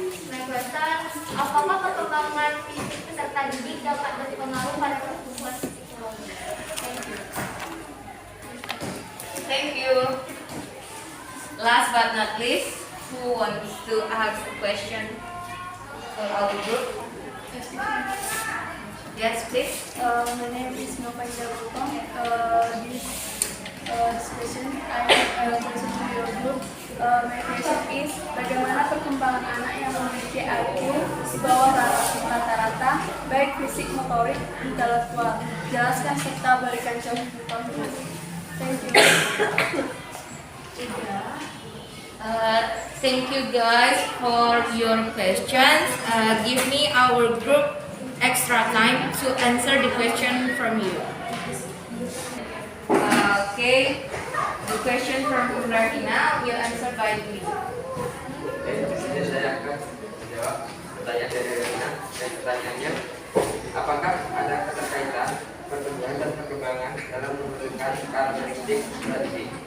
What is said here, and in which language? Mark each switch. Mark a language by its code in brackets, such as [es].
[en] My question, [id] apakah perkembangan fisik peserta didik dapat berpengaruh pada pertumbuhan psikologi? [en] Thank you. Thank you. Last but not least, who wants to ask a question for our group? Yes, please. My name is Nova Jabuto. This question I have a question to your group. My question is, [id] bagaimana perkembangan anak yang memiliki IQ di bawah rata-rata, baik fisik, motorik, intelektual? Jelaskan serta berikan contoh. [en] Thank you. Thank you guys for your questions. Give me our group extra time to answer the question from you. Okay, the question from Martina will answer by me. [id] Jadi saya akan menjawab pertanyaan dari Rina. Dan pertanyaannya, apakah ada keterkaitan pertumbuhan dan perkembangan dalam menentukan karakteristik strategi?